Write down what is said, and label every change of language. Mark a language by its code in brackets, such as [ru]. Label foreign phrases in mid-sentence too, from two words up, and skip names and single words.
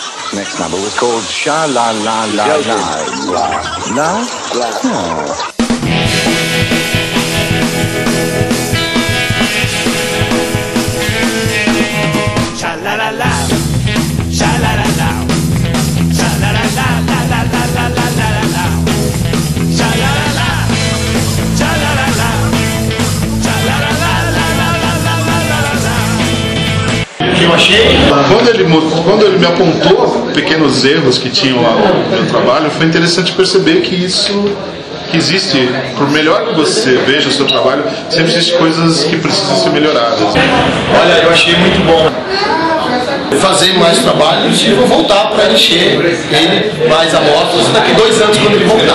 [en] This next number was called Sha La La La La. La? Oh. Sha la la la, sha la la la, sha la la la la la la la la la la, sha la la la, sha la la la, sha la la la la la la la la la. [pt] O que eu achei, quando ele me apontou pequenos erros que tinham lá no meu trabalho, foi interessante perceber que isso que existe, por melhor que você veja o seu trabalho, sempre existem coisas que precisam ser melhoradas. Olha, eu achei muito bom fazer mais trabalhos e vou voltar para encher ele mais amostras daqui 2 anos quando ele voltar.